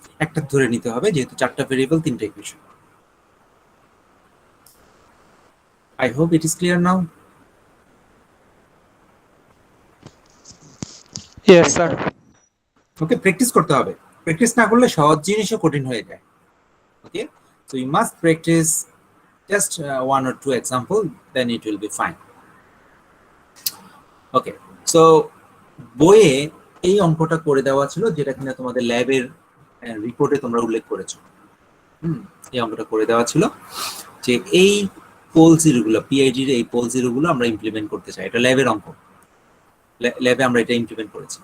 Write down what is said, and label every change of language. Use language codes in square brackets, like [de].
[bn] একটা ধরে নিতে হবে, যেহেতু চারটা ভেরিয়েবল, তিনটা equation. [en] I hope it is clear now. Yes sir. [bn] Okay, practice করতে হবে। প্র্যাকটিস না করলে সহজ জিনিসও কঠিন হয়ে যায়। [en] Okay, so you must practice just 1 or 2 example, then it will be fine. [bn] Okay, so বইয়ে এই অঙ্কটা করে দেওয়া ছিল, যেটা কিনা তোমাদের ল্যাবের রিপোর্টে তোমরা উল্লেখ করেছো। এই অঙ্কটা করে দেওয়া ছিল যে এই পোল জিরোগুলো, PID এর এই পোল জিরোগুলো আমরা ইমপ্লিমেন্ট করতে চাই। এটা ল্যাবের অঙ্ক, ল্যাবে আমরা এটা ইমপ্লিমেন্ট করেছি।